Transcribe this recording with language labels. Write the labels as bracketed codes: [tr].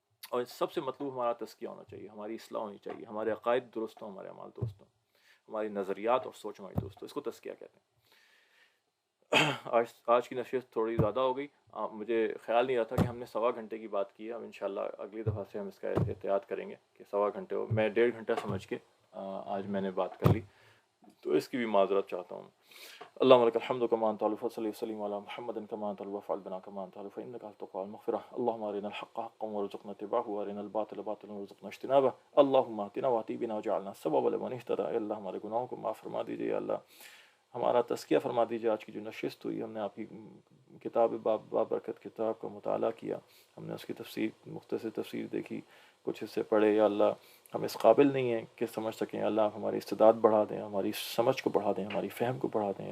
[ur] اور سب سے مطلوب ہمارا تزکیہ ہونا چاہیے، ہماری اصلاح ہونی چاہیے، ہمارے عقائد درست ہوں، ہمارے اعمال درست ہوں، ہماری نظریات اور سوچ ہماری درست ہو. اس کو تزکیہ کہتے ہیں. آج کی نشست تھوڑی زیادہ ہو گئی. مجھے خیال نہیں رہا تھا کہ ہم نے 1.25 گھنٹے کی بات کی ہے. اب انشاءاللہ اگلی دفعہ سے ہم اس کا احتیاط کریں گے کہ 1.25 گھنٹے ہو. میں 1.5 گھنٹہ سمجھ کے آج میں نے بات کر لی، تو اس کی بھی معذرت چاہتا ہوں. [ar] اللهم لك الحمد كما أنت أهل، وصلي وسلم على محمد كما أنت أهل، وافعل بنا كما أنت أهل، فإنك أهل التقوى والمغفرة. اللهم أرنا الحق حقا وارزقنا اتباعه، وأرنا الباطل باطلا وارزقنا اجتنابه. اللهم اهدنا واهدِ بنا وجعلنا سببا لمن اهتدى. [ur] اللہ ہمارے گناہوں کو معاف فرما دیجیے. اللہ ہمارا تزکیہ فرما دیجیے. آج کی جو نشست ہوئی، ہم نے آپ کی کتاب بابرکت کتاب کا مطالعہ کیا، ہم نے اس کی تفسیر، مختصر تفسیر دیکھی، کچھ حصے پڑھے. یا اللہ ہم اس قابل نہیں ہیں کہ سمجھ سکیں. اللہ آپ ہماری استعداد بڑھا دیں، ہماری سمجھ کو بڑھا دیں، ہماری فہم کو بڑھا دیں.